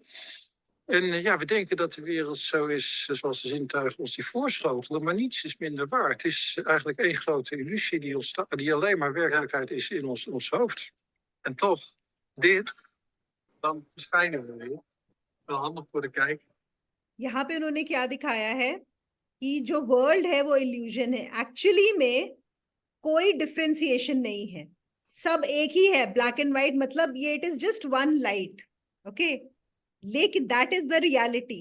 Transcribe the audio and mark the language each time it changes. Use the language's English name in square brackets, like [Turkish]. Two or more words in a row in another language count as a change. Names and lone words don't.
[Dutch] En ja, we denken dat de wereld zo is zoals de zintuigen ons die voorschotelen, maar niets is minder waar. Het is eigenlijk één grote illusie die alleen maar werkelijkheid is in ons hoofd. En toch, dit, dan verschijnen we weer. Wel handig voor de kijker. [Hindi] यहाँ पे उन्होंने क्या दिखाया है कि जो वर्ल्ड है वो इल्यूजन है, एक्चुअली में कोई डिफरेंशिएशन नहीं है, सब एक ही है, [English] black and white, [Hindi] मतलब ये [English] it is just one light, okay, [Hindi] लेकिन [English] that is the reality.